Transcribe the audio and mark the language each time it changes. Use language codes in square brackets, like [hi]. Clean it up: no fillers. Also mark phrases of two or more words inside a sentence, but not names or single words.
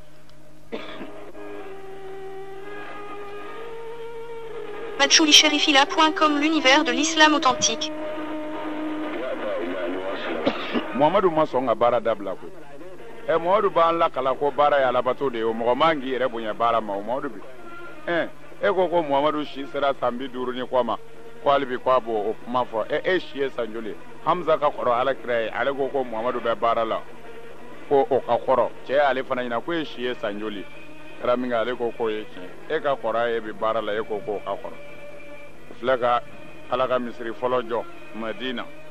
[fr] Matchouli-Sherifila.com, l'univers de l'islam authentique. [bm] muhamadu ma sɔn ka baara dabila koyi Muhamadu b'an lakala ko baara ye alabato de ye o mɔgɔ man k'i yɛrɛ bonya baara ma o Muhamadu bi ko Muhamadu si sera san 50 ni kɔ ma ko hali bi k'a b'o o kuma fɔ e si ye san joli Hamza ka kɔrɔ alakira ye ale ko Muhamadu bɛ baara la ko o ka kɔrɔ cɛ y'ale fana ɲɛna ko e si ye san joli kɛra min kɛ ale ko k'o ye tiɲɛ e ka kɔrɔ ye bi baara la e ko k'o ka kɔrɔ o filɛ ka ala ka misiri fɔlɔ jɔ Madina